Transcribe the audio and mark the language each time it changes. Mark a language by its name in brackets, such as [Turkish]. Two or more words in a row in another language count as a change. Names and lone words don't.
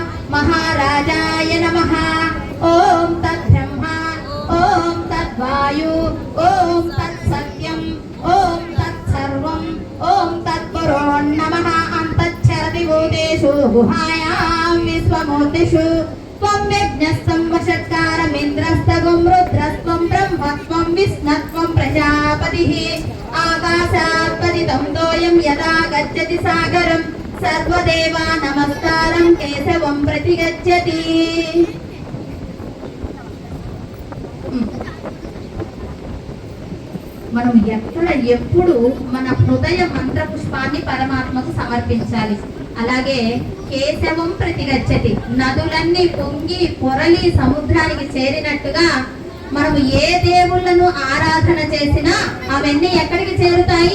[Sanskrit] महाराजाय नमः ॐ तद्ब्रह्मा ॐ तद्वायु ॐ तत्सत्यम् ॐ तत्सर्वम् ॐ तत्पुरो नमः अन्तच्छरति भूतेषु गुहायां विश्वमूर्तिषु त्वं यज्ञस्तं वषट्कारमिन्द्रस्तगुं रुद्रस्त्वं ब्रह्मत्वं विष्णुत्वं प्रजापतिः आकाशात् पतितं तोयं यदा गच्छति सागरं सर्वदेवा नमस्कारं केशवं प्रति गच्छति [Telugu] మనం ఎక్కడ ఎప్పుడు మన హృదయ మంత్ర పుష్పాన్ని పరమాత్మకు సమర్పించాలి. అలాగే [Sanskrit] కేశవం ప్రతిగచ్చతి [Telugu] నదులన్నీ పొంగి పొరలి సముద్రానికి చేరినట్టుగా మనము ఏ దేవుళ్ళను ఆరాధన చేసినా అవన్నీ ఎక్కడికి చేరుతాయి?